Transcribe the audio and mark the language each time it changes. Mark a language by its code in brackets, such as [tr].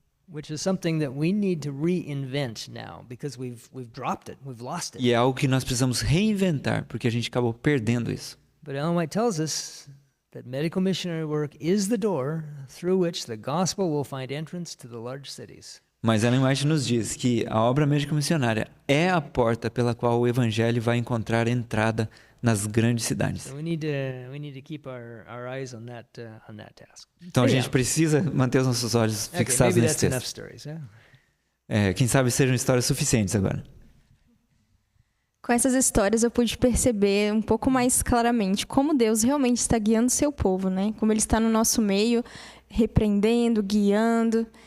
[en] Which is something that we need to reinvent now because we've dropped it, we've lost it. [pt] E é algo que nós precisamos reinventar, porque a gente acabou perdendo isso. [en] But Ellen White tells us that medical missionary work is the door through which the gospel will find entrance to the large cities. [pt] Mas Ellen White nos diz que a obra médico-missionária é a porta pela qual o Evangelho vai encontrar entrada nas grandes cidades. [en] So we need to keep our eyes on that task. [pt] Então a gente precisa manter os nossos olhos fixados [en] maybe [pt] nesse [en] that's enough [pt] texto. [en] stories. Yeah? [pt] Quem sabe sejam histórias suficientes agora. Com essas histórias eu pude perceber um pouco mais claramente como Deus realmente está guiando o seu povo, né? Como Ele está no nosso meio, repreendendo, guiando.